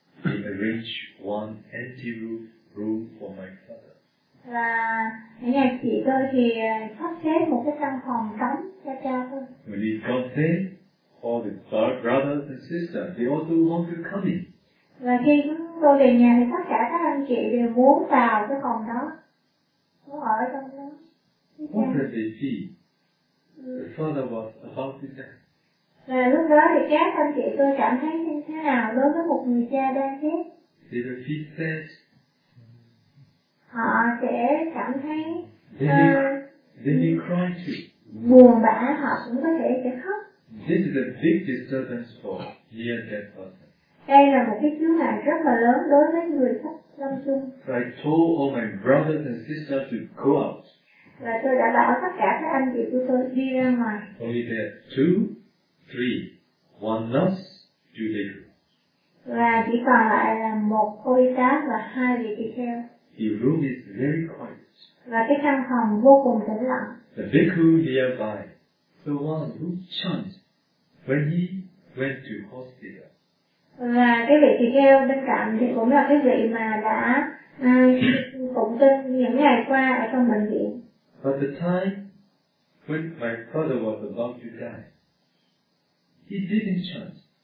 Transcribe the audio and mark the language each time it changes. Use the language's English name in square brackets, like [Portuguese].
[English] he arranged one empty room for my father. [Vietnamese] Là những anh chị tôi thì sắp xếp một cái căn phòng trống cho cha tôi. [English] When he got there, all the brothers and sisters, they also want to come in. [Vietnamese] Và khi chúng tôi về nhà thì tất cả các anh chị đều muốn vào cái phòng đó, muốn ở trong đó. [English] What did they see? The father was about to die. [Vietnamese] Và lúc đó thì các anh chị tôi cảm thấy như thế nào đối với một người cha đang chết? [English] They will feel sad. [Vietnamese] Họ sẽ cảm thấy [English] they cry too. [Vietnamese] Buồn bã, họ cũng có thể sẽ khóc. [English] This is a big disturbance for near dead person. [Vietnamese] Đây là một cái chướng ngại rất là lớn đối với người sắp lâm chung. [English] So I told all my brothers and sisters to go out. [Vietnamese] Và tôi đã bảo tất cả các anh chị của tôi đi ra ngoài. [English] Only there two. Three, one nurse, two lay people. [Vietnamese] Và chỉ còn lại là một cô y tá và hai vị tỳ kheo. [English] The room is very quiet. [Vietnamese] Và cái căn phòng vô cùng tĩnh lặng. [English] The bhikkhu nearby, the one who chants when he went to hospital. [Vietnamese] Và cái vị tỳ kheo bên cạnh thì cũng là cái vị mà đã phụng kinh những ngày qua ở trong bệnh viện. [English] But the time when my father was about to die, he didn't chant.